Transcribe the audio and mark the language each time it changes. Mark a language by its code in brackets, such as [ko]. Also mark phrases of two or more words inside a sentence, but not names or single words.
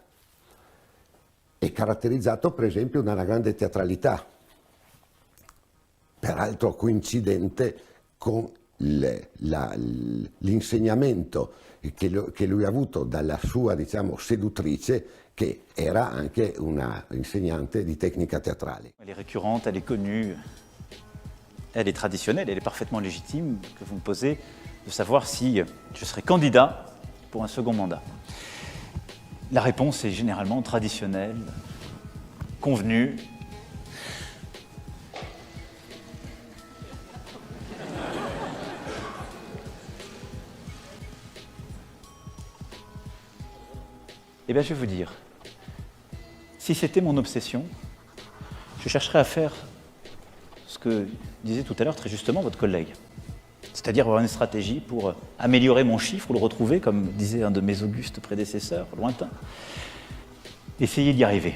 [it] È caratterizzato per esempio da una grande teatralità, peraltro coincidente con l'insegnamento che lui ha avuto dalla sua, diciamo, seduttrice, che era anche una insegnante di tecnica teatrale. [fr] Elle est récurrente, elle est connue, elle est traditionnelle, elle est parfaitement légitime que vous me posez de savoir si je serai candidat pour un second mandat. La réponse est généralement traditionnelle, convenue. Eh bien, je vais vous dire, si c'était mon obsession, je chercherais à faire ce que disait tout à l'heure très justement votre collègue, c'est-à-dire avoir une stratégie pour améliorer mon chiffre ou le retrouver, comme disait un de mes augustes prédécesseurs, lointains, essayer d'y arriver.